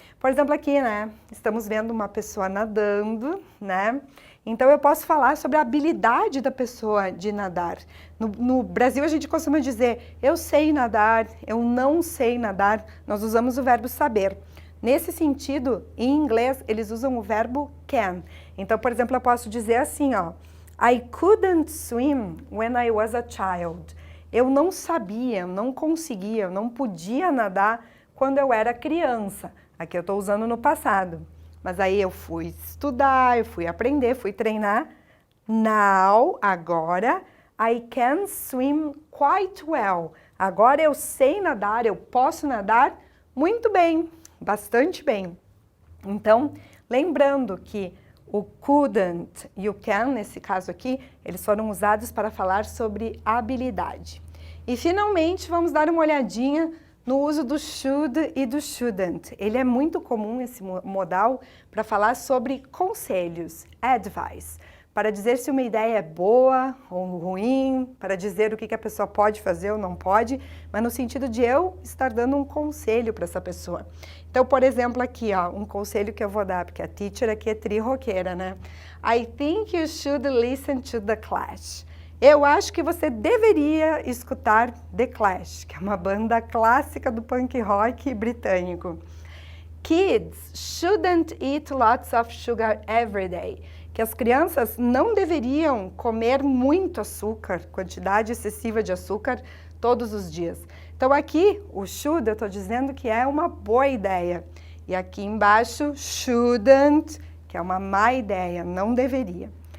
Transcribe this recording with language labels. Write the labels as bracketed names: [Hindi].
[Portuguese] Por exemplo, aqui, né, estamos vendo uma pessoa nadando, né? Então eu posso falar sobre a habilidade da pessoa de nadar. No Brasil a gente costuma dizer, eu sei nadar, eu não sei nadar. Nós usamos o verbo saber. Nesse sentido, em inglês, eles usam o verbo can. Então, por exemplo, eu posso dizer assim, ó, [English] I couldn't swim when I was a child. [Portuguese] Eu não sabia, eu não conseguia, eu não podia nadar quando eu era criança. Aqui eu estou usando no passado. Mas aí eu fui estudar, eu fui aprender, fui treinar. [English] Now, [Portuguese] agora, [English] I can swim quite well. [Portuguese] Agora eu sei nadar, eu posso nadar muito bem, bastante bem. Então, lembrando que o couldn't e o can, nesse caso aqui, eles foram usados para falar sobre habilidade. E, finalmente, vamos dar uma olhadinha no uso do should e do shouldn't. Ele é muito comum, esse modal, para falar sobre conselhos, advice, para dizer se uma ideia é boa ou ruim, para dizer o que a pessoa pode fazer ou não pode, mas no sentido de eu estar dando um conselho para essa pessoa. Então, por exemplo, aqui, ó, um conselho que eu vou dar, porque a teacher aqui é tri-roqueira, né? [English] I think you should listen to The Clash. [Portuguese] Eu acho que você deveria escutar The Clash, que é uma banda clássica do punk rock britânico. [English] Kids shouldn't eat lots of sugar every day. [Portuguese] Que as crianças não deveriam comer muito açúcar, quantidade excessiva de açúcar, todos os dias. Então aqui, o should, eu estou dizendo que é uma boa ideia. E aqui embaixo, shouldn't, que é uma má ideia, não deveria.